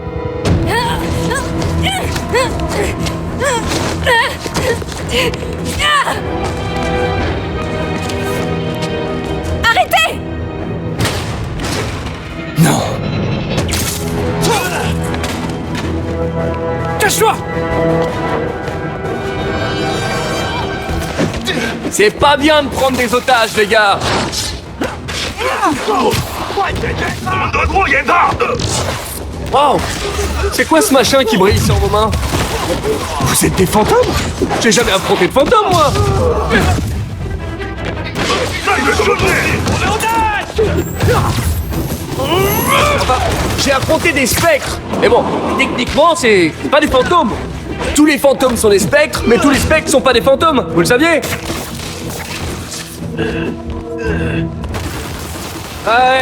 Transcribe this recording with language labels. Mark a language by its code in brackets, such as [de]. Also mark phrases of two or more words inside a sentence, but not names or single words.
[fr] Arrêtez! Non. Cache-toi! C'est pas bien de prendre des otages, les gars. [zh] 我们得拖延他。 Wow! [fr] C'est quoi ce machin qui brille sur vos mains? Vous êtes des fantômes? J'ai jamais affronté de fantômes, moi! [zh] 那个兄弟，我们 [fr] Enfin, j'ai affronté des spectres! Mais bon, techniquement, c'est pas des fantômes! Tous les fantômes sont des spectres, mais tous les spectres sont pas des fantômes! Vous le saviez? Ouais!